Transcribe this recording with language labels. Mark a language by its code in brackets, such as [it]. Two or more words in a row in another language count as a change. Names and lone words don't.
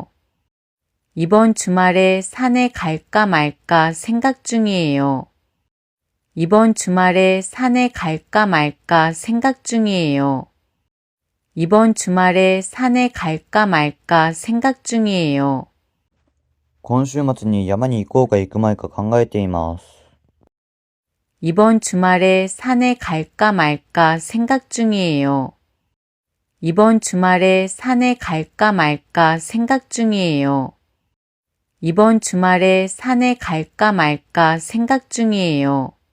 [ko] 이번 주말에 산에 갈까 말까 생각 중이에요. 이번 주말에 산에 갈까 말까 생각 중이에요. 이번 주말에 산에 갈까 말까 생각 중이에요. [ja] 今週末に山に行こうか行くまいか考えています。 [ko] 이번 주말에 산에 갈까 말까 생각 중이에요. 이번 주말에 산에 갈까 말까 생각 중이에요. 이번 주말에 산에 갈까 말까 생각 중이에요.